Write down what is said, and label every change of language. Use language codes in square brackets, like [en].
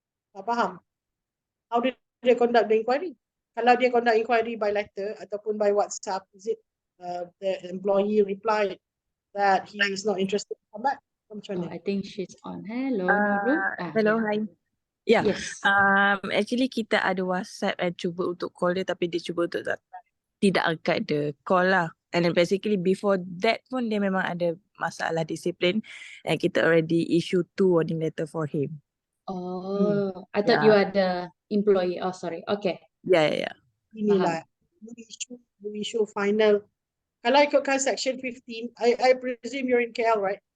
[ms] tak faham. [en] How do they conduct the inquiry? [ms] Kalau dia [en] conduct inquiry by letter ataupun by WhatsApp, is it the employee replied that he is not interested to come back? Oh, I think she's on. Hello, Nurul. Hello, Yeah. hi. Yeah. Yes. [ms] Actually kita ada WhatsApp and cuba untuk call dia, tapi dia cuba untuk tidak angkat the call lah. [en] And then basically before that [ms] pun dia memang ada masalah disiplin, [en] and kita already issue 2 warning letter for him. Oh, I thought you are the employee. Oh, sorry. Okay. Yeah. [ms] Inilah, [en] you issue final. [ms] Kalau ikutkan [en] section 15, I presume you're in KL, right?